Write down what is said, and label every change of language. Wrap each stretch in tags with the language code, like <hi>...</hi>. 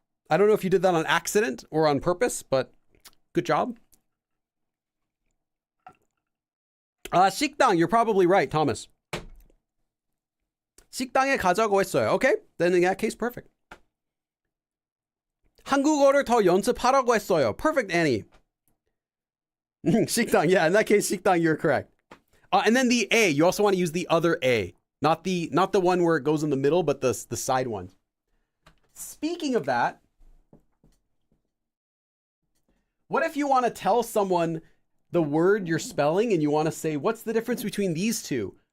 <en>I don't know if you did that on accident or on purpose, but good job. 식당, you're probably right, Thomas.</en> <ko>식당에 가자고 했어요.</ko> <en>Okay, then in that case, perfect.</en> <ko>한국어를 더 연습하라고 했어요.</ko> <en>Perfect, Annie. 식당, yeah, in that case, 식당, you're correct. And then the A, you also want to use the other A. Not the one where it goes in the middle, but the side one. Speaking of that, what if you want to tell someone the word you're spelling and you want to say, what's the difference between these two?</en>